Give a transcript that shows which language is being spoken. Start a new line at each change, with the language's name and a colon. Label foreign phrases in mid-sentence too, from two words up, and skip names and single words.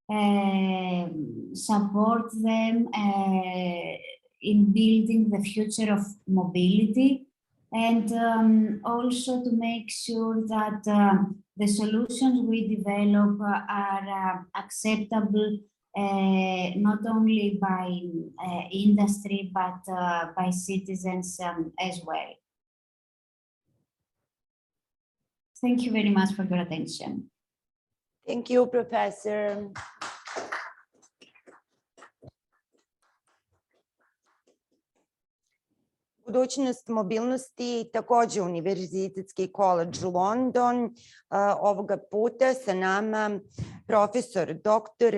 English: support them in building the future of mobility, and also to make sure that the solutions we develop are acceptable not only by industry, but by citizens as well. Thank you very much for your attention. Thank you, Professor.
Bosnian: Budućnost mobilnosti, također Univerzitetski koledž London. Ovoga puta sa nama profesor dr.